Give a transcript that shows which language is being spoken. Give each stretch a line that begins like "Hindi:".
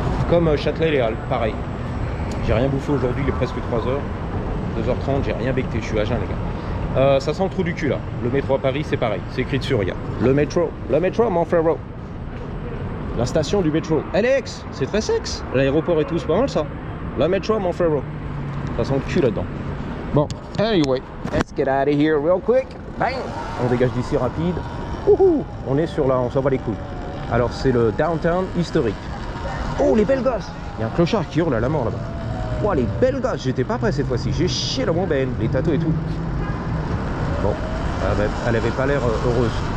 French: Comme Châtelet-Léal, pareil. J'ai rien bouffé aujourd'hui, il est presque 3h. 2h30, j'ai rien becté, je suis à jeun les gars. Ça sent le trou du cul là. Le métro à Paris, c'est pareil. C'est écrit dessus, regarde. Le métro, mon frérot. La station du métro. LX, c'est très sexe. L'aéroport et tout, c'est pas mal ça. Le métro, mon frérot. Ça sent le cul là-dedans.
English: Bon, anyway, let's get out of here real quick.
French: Bang. On dégage d'ici rapide. Ouhou. On est sur là, on s'en va les couilles. Alors c'est le downtown historique. Oh les belles gosses. Il y a un clochard qui hurle à la mort là-bas. Oh les belles gosses, j'étais pas prêt cette fois-ci. J'ai chié la bombaine, les tatous et tout. Bon, elle avait pas l'air heureuse.